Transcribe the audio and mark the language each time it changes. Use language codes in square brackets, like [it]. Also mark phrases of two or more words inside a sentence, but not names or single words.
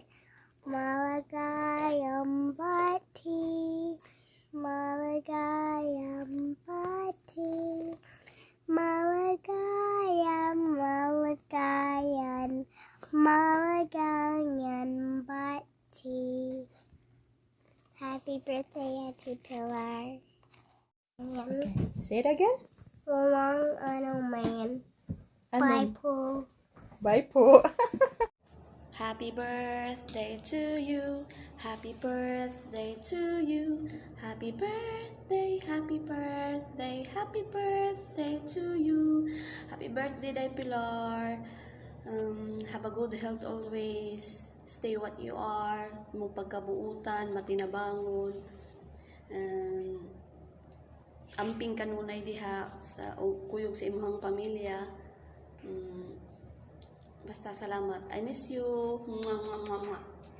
[tl] Maligayang bati, maligayang bati, maligayang bati. [en] Happy birthday, Auntie Pilar. Okay. Say it again. [tl] Walang man. Bye po. Bye po. [en] Happy birthday to you. Happy birthday to you. Happy birthday, happy birthday, happy birthday to you. Happy birthday, Day Pilar. Have a good health always. Stay what you are. [ceb] Mo pagkabuutan, matinabangon. Amping kanunay diha sa kuyog sa imong pamilya. Basta salamat. [en] I miss you. Mwah, mwah, mwah, mwah.